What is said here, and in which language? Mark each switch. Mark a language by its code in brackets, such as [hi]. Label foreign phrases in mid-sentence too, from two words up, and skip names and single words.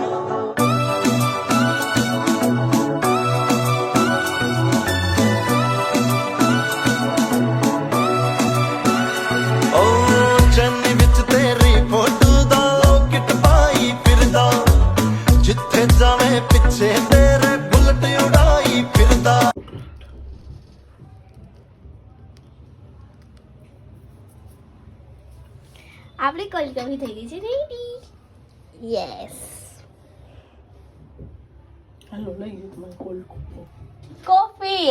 [pa] ਓ ਚੰਨੀ ਵਿੱਚ ਤੇਰੀ ਫੋਟੋ ਦਾ ਲੋਕਟ ਪਾਈ ਫਿਰਦਾ ਜਿੱਥੇ ਜਾਵੇ ਪਿੱਛੇ ਤੇਰੇ ਬੁਲਟ ਉਡਾਈ ਫਿਰਦਾ [gu] આપણી [en] cold coffee [gu] થઈ ગઈ છે [en] ready yes [gu] હાલો લઈ ગયો તમારે [en] cold coffee [gu] કોફી